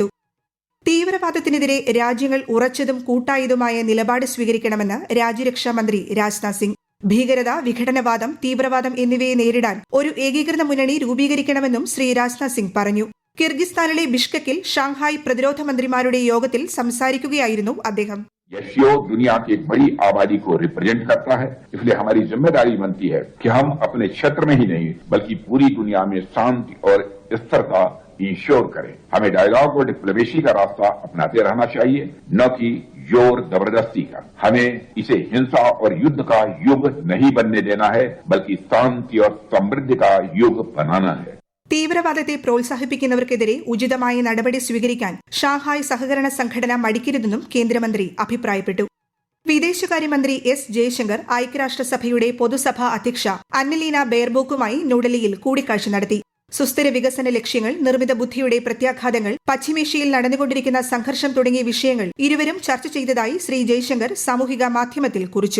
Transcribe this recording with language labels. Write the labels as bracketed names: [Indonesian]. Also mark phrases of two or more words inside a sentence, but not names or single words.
[Malayalam] തീവ്രവാദത്തിനെതിരെ രാജ്യങ്ങൾ ഉറച്ചതും കൂട്ടായതുമായ നിലപാട് സ്വീകരിക്കണമെന്ന് രാജ്യരക്ഷാമന്ത്രി രാജ്നാഥ് സിംഗ്. ഭീകരത, വിഘടനവാദം, തീവ്രവാദം എന്നിവയെ നേരിടാൻ ഒരു ഏകീകൃത മുന്നണി രൂപീകരിക്കണമെന്നും ശ്രീ രാജ്നാഥ് സിംഗ് പറഞ്ഞു. കിർഗിസ്ഥാനിലെ ബിഷ്കെക്കിൽ ഷാങ്ഹായ് പ്രതിരോധ മന്ത്രിമാരുടെ യോഗത്തിൽ സംസാരിക്കുകയായിരുന്നു അദ്ദേഹം. [Hindi] योग दुनिया की एक बड़ी आबादी को रिप्रेजेंट करता है, इसलिए हमारी जिम्मेदारी बनती है कि हम अपने क्षेत्र में ही नहीं बल्कि पूरी दुनिया में शांति और स्थिरता इंश्योर करें. हमें डायलॉग और डिप्लोमेसी का रास्ता अपनाते रहना चाहिए, न कि जोर जबरदस्ती का. हमें इसे हिंसा और युद्ध का युग नहीं बनने देना है, बल्कि शांति और समृद्धि का युग बनाना है. [Malayalam] തീവ്രവാദത്തെ പ്രോത്സാഹിപ്പിക്കുന്നവർക്കെതിരെ ഉചിതമായ നടപടി സ്വീകരിക്കാൻ ഷാങ്ഹായ് സഹകരണ സംഘടന മടിക്കരുതെന്നും കേന്ദ്രമന്ത്രി അഭിപ്രായപ്പെട്ടു. വിദേശകാര്യമന്ത്രി S. ജയശങ്കർ ഐക്യരാഷ്ട്രസഭയുടെ പൊതുസഭാ അധ്യക്ഷ അന്നലീന ബെയർബോക്കുമായി ന്യൂഡൽഹിയിൽ കൂടിക്കാഴ്ച നടത്തി. സുസ്ഥിര വികസന ലക്ഷ്യങ്ങൾ, നിർമ്മിത ബുദ്ധിയുടെ പ്രത്യാഘാതങ്ങൾ, പശ്ചിമേഷ്യയിൽ നടന്നുകൊണ്ടിരിക്കുന്ന സംഘർഷം തുടങ്ങിയ വിഷയങ്ങൾ ഇരുവരും ചർച്ച ചെയ്തതായി ശ്രീ ജയശങ്കർ സാമൂഹിക മാധ്യമത്തിൽ കുറിച്ചു.